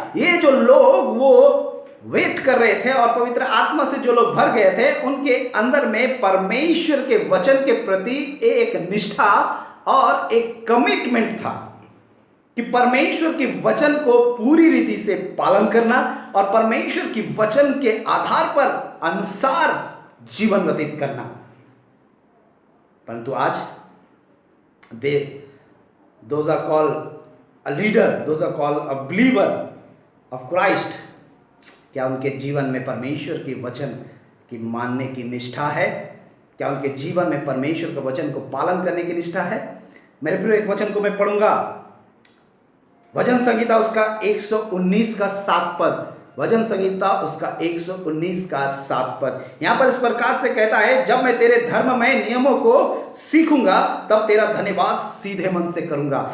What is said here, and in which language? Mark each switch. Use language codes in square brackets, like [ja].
[hi] ये जो लोग वो वेट कर रहे थे और पवित्र आत्मा से जो लोग भर गए थे, उनके अंदर में परमेश्वर के वचन के प्रति एक निष्ठा और एक कमिटमेंट था कि परमेश्वर के वचन को पूरी रीति से पालन करना और परमेश्वर की वचन के आधार पर अनुसार जीवन व्यतीत करना। परंतु आज [en] those are called a leader, those are called a believer of Christ। [hi] क्या उनके जीवन में परमेश्वर के वचन की मानने की निष्ठा है? क्या उनके जीवन में परमेश्वर के वचन को पालन करने की निष्ठा है? मेरे प्रिय, एक वचन को मैं पढ़ूंगा, भजन संहिता उसका 119 का 7 पद। भजन संहिता उसका 119 का 7 पद यहां पर इस प्रकार से कहता है, जब मैं तेरे धर्ममय नियमों को सीखूंगा तब तेरा धन्यवाद सीधे मन से करूंगा।